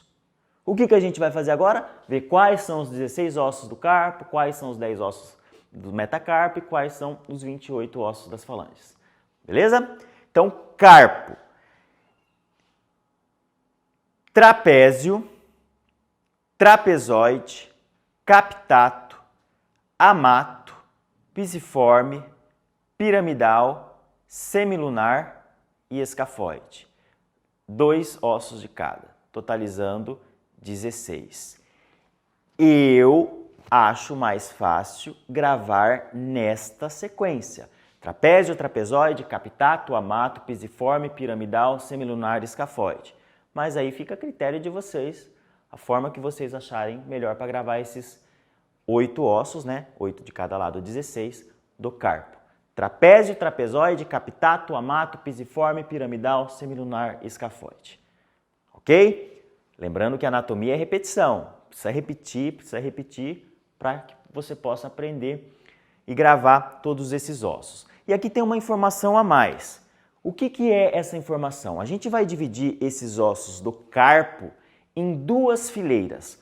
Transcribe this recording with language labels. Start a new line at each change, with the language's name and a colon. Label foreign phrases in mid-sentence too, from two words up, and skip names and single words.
Portuguese: O que a gente vai fazer agora? Ver quais são os 16 ossos do carpo, quais são os 10 ossos do metacarpo e quais são os 28 ossos das falanges. Beleza? Então, carpo. Trapézio, trapezoide, captato, amato, pisiforme, piramidal, semilunar e escafoide. 2 ossos de cada, totalizando 16. Eu acho mais fácil gravar nesta sequência. Trapézio, trapezoide, capitato, amato, pisiforme, piramidal, semilunar, escafoide. Mas aí fica a critério de vocês, a forma que vocês acharem melhor para gravar esses 8 ossos, né? 8 de cada lado, 16, do carpo. Trapézio, trapezoide, capitato, amato, pisiforme, piramidal, semilunar, escafoide. Ok? Lembrando que a anatomia é repetição. Precisa repetir para que você possa aprender e gravar todos esses ossos. E aqui tem uma informação a mais. O que é essa informação? A gente vai dividir esses ossos do carpo em 2 fileiras.